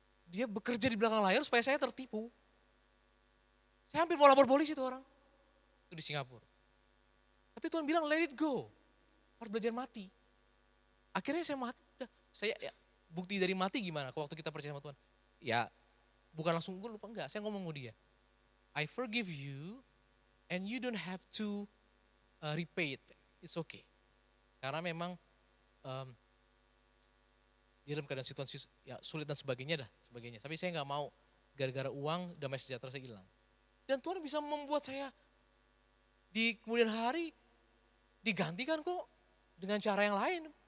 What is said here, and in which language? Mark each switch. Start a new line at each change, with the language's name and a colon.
Indonesian: Dia bekerja di belakang layar supaya saya tertipu. Saya hampir mau lapor polisi itu orang. Itu di Singapura. Tapi Tuhan bilang
English: let it go.
Indonesian: Harus belajar mati. Akhirnya saya mati. Bukti dari mati gimana waktu kita percaya sama Tuhan? Ya bukan langsung gue lupa, enggak. Saya ngomong sama dia.
English: I forgive you and you don't have to repay it. It's okay.
Indonesian: Karena memang di dalam keadaan situasi ya, sulit dan sebagainya. Tapi saya nggak mau gara-gara uang damai sejahtera saya hilang. Dan Tuhan bisa membuat saya di kemudian hari digantikan kok dengan cara yang lain.